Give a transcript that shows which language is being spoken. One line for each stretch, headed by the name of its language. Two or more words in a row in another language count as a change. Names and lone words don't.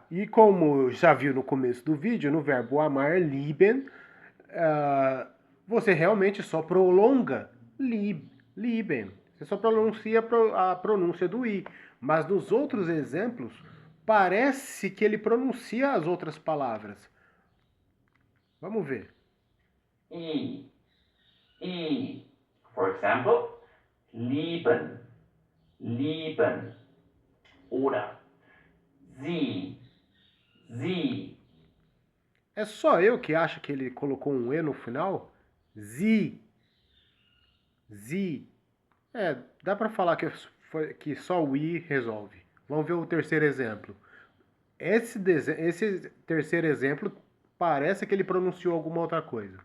Portuguese: E como já viu no começo do vídeo, no verbo amar, lieben, você realmente só prolonga lieben. Você só pronuncia a pronúncia do I. Mas nos outros exemplos, parece que ele pronuncia as outras palavras. Vamos ver.
German: I. I.
English: For example,
German: lieben. Lieben. Oder. Sie. Sie.
Portuguese: É só eu que acho que ele colocou um E no final?
German: Sie. Sie.
Portuguese: Dá para falar que só o I resolve. Vamos ver o terceiro exemplo. Esse terceiro exemplo parece que ele pronunciou alguma outra coisa.